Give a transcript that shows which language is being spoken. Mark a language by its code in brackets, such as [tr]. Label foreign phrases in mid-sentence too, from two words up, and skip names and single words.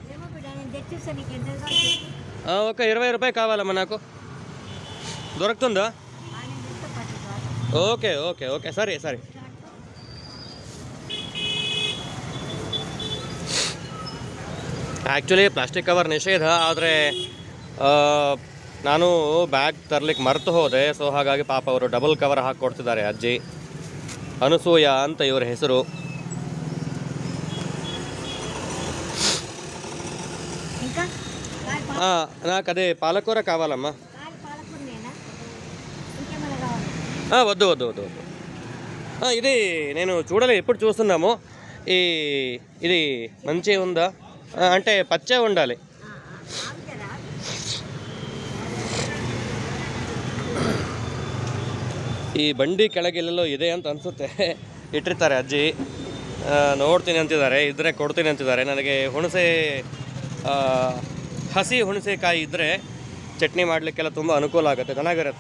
[te] ఒక 20 రూపాయలు కావాలమ్మా నాకు. దొరుకుతుందా? ఓకే సరే. [kn] ಆ್ಯಕ್ಚುಲಿ ಪ್ಲಾಸ್ಟಿಕ್ ಕವರ್ ನಿಷೇಧ, ಆದರೆ ನಾನು ಬ್ಯಾಗ್ ತರಲಿಕ್ಕೆ ಮರೆತು ಹೋದೆ. ಸೊ ಹಾಗಾಗಿ ಪಾಪ ಅವರು ಡಬಲ್ ಕವರ್ ಹಾಕ್ಕೊಡ್ತಿದ್ದಾರೆ ಅಜ್ಜಿ. ಅನಸೂಯ ಅಂತ ಇವರ ಹೆಸರು. [te] నాకు అదే పాలకూర కావాలమ్మా. వద్దు. ఇది నేను ఎప్పుడు చూస్తున్నాము. ఇది మంచిగా ఉందా అంటే పచ్చే ఉండాలి. [kn] ಈ ಬಂಡಿ ಕೆಳಗೆಲ್ಲೋ ಇದೆ ಅಂತ ಅನಿಸುತ್ತೆ, ಇಟ್ಟಿರ್ತಾರೆ ಅಜ್ಜಿ. ನೋಡ್ತೀನಿ ಅಂತಿದ್ದಾರೆ, ಇದ್ರೆ ಕೊಡ್ತೀನಿ ಅಂತಿದ್ದಾರೆ. ನನಗೆ ಹುಣಸೆ ಹಸಿ ಹುಣಸೆಕಾಯಿ ಇದ್ದರೆ ಚಟ್ನಿ ಮಾಡಲಿಕ್ಕೆಲ್ಲ ತುಂಬ ಅನುಕೂಲ ಆಗುತ್ತೆ, ಚೆನ್ನಾಗಿರುತ್ತೆ.